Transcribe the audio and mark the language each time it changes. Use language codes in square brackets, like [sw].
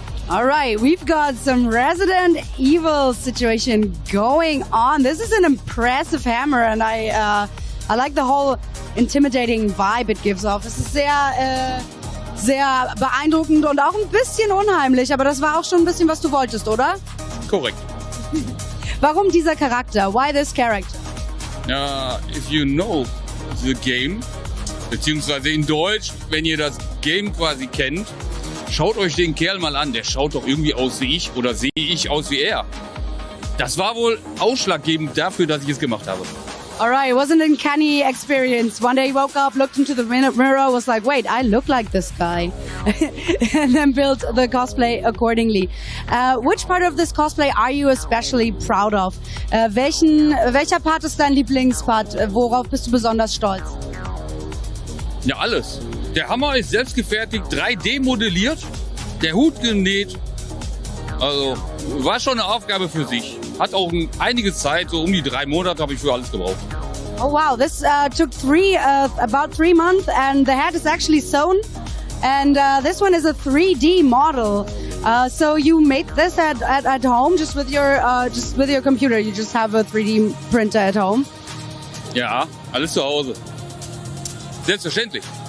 [en] All right, we've got some Resident Evil situation going on. This is an impressive hammer, and I like the whole intimidating vibe it gives off. [de] Es ist sehr beeindruckend und auch ein bisschen unheimlich, aber das war auch schon ein bisschen, was du wolltest, oder? Korrekt. Warum dieser Charakter? [en] Why this character? If you know the game, [de] beziehungsweise in Deutsch, wenn ihr das Game quasi kennt, schaut euch den Kerl mal an. Der schaut doch irgendwie aus wie ich oder sehe ich aus wie er. Das war wohl ausschlaggebend dafür, dass ich es gemacht habe. [en] All right, it wasn't an uncanny experience. One day he woke up, looked into the mirror, was like, wait, I look like this guy. And then built the cosplay accordingly. Which part of this cosplay are you especially proud of? [de] Welcher Part ist dein Lieblingspart? Worauf bist du besonders stolz? Ja, alles. Der Hammer ist selbst gefertigt, 3D modelliert, der Hut genäht. Also, war schon eine Aufgabe für sich. Hat auch einige Zeit, so um die 3 Monate habe ich für alles gebraucht. [en] Oh wow, this took about 3 months, and the hat is actually sewn. And this one is a 3D model. So you made this at home just with your computer. You just have a 3D printer at home. [de] Ja, alles zu Hause. Selbstverständlich.